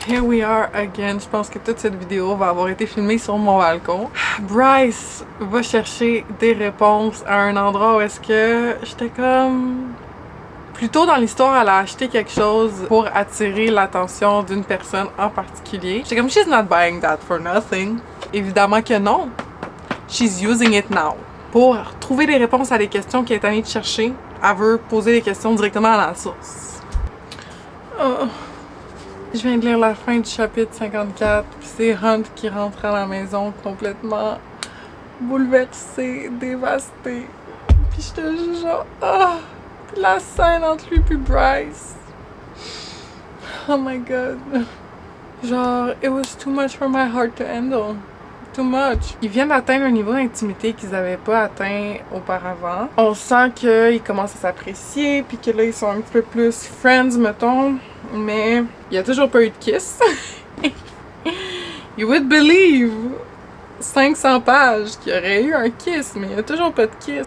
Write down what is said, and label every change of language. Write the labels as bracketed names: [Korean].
[English] Here we are again. [French] Je pense que toute cette vidéo va avoir été filmée sur mon balcon. Bryce va chercher des réponses à un endroit où est-ce que j'étais comme... Plus tôt dans l'histoire, elle a acheté quelque chose pour attirer l'attention d'une personne en particulier. J'étais comme, [English] she's not buying that for nothing. [French] Évidemment que non. [English] She's using it now. [French] Pour trouver des réponses à des questions qu'elle est allée chercher, elle veut poser des questions directement à la source. Oh. Je viens de lire la fin du chapitre 54, puis c'est Hunt qui rentre à la maison complètement bouleversé, dévasté. Puis j'étais juste genre, ah! Puis la scène entre lui puis Bryce. [English] Oh my god. Genre, it was too much for my heart to handle. Too much. [French] Ils viennent d'atteindre un niveau d'intimité qu'ils n'avaient pas atteint auparavant. On sent qu'ils commencent à s'apprécier, puis que là, ils sont un petit peu plus friends, mettons. Mais il y a toujours pas eu de kiss. [English] You would believe 500 pages [French] qu'il y aurait eu un kiss, mais il y a toujours pas de kiss.